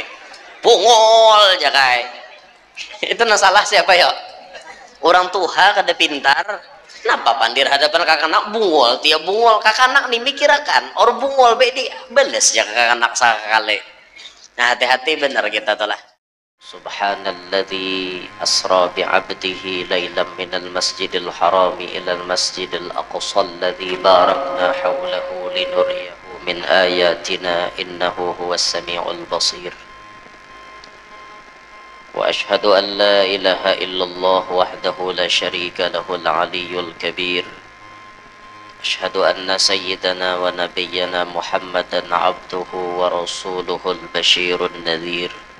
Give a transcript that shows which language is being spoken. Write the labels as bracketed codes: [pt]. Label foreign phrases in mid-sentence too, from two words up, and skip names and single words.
[bjn] bungol ya kai itu nasalah siapa ya orang tuha kada pintar kenapa pandir hadapan kakanak bungol tiap bungol kakanak nih mikirakan orang bungol bedi beles ya kakanak sakale nah hati-hati bener kita telah [ar] سبحان الذي أسرى بعبده ليلا من المسجد الحرام إلى المسجد الأقصى الذي باركنا حوله لنريه من آياتنا إنه هو السميع البصير وأشهد أن لا إله إلا الله وحده لا شريك له العلي الكبير أشهد أن سيدنا ونبينا محمدا عبده ورسوله البشير النذير